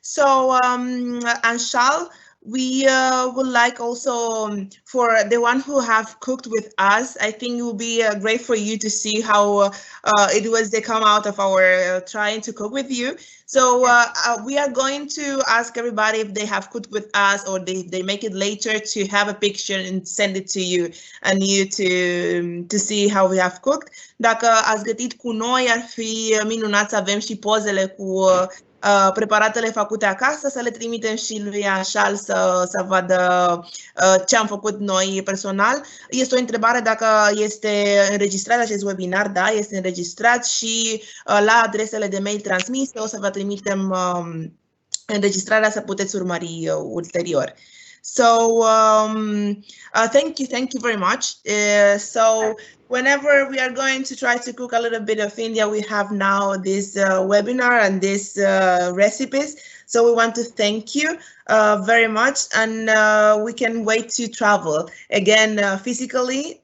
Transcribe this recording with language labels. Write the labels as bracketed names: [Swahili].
[English] So, Anchal, we would like also for the one who have cooked with us, I think it will be great for you to see how it was they come out of our trying to cook with you. So we are going to ask everybody if they have cooked with us or they make it later to have a picture and send it to you and you to see how we have cooked. [Romanian] Dacă ați gătit cu noi, ar fi minunat să avem și pozele cu preparatele făcute acasă, să le trimitem și lui Anchal să vadă ce am făcut noi personal. Este o întrebare dacă este înregistrat acest webinar. Da, este înregistrat și la adresele de mail transmise o să vă trimitem înregistrarea să puteți urmări ulterior. [English] So thank you very much. So whenever we are going to try to cook a little bit of India, we have now this webinar and these recipes. So we want to thank you very much, and we can wait to travel again physically.